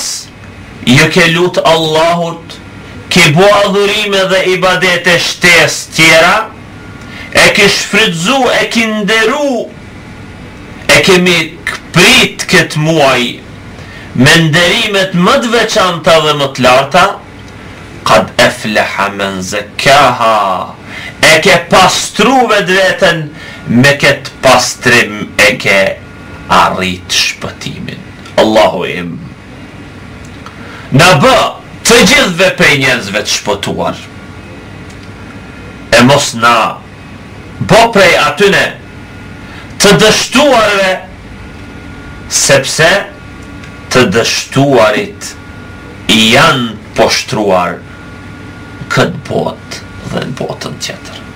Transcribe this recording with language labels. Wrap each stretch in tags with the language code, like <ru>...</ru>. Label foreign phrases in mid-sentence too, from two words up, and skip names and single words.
<sq>Jo ke lut Allahut? Ke bo adhurime dhe ibadete shtesë tjera? E ke shfrytzu, e ke nderu, e kemi prit këtë muaj me nderimet më të veçanta dhe më të larta?</sq> <ar>قد أفلح من زكاها.</ar> <sq>E ke pastru vetveten, me këtë pastrim e ke arrit shpëtimin. Allahu im, na bë të gjithve prej njerëzve të shpëtuar, e mos na bë prej atyne të dështuarve, sepse të dështuarit janë poshtruar këtë botë dhe në botën tjetër.</sq>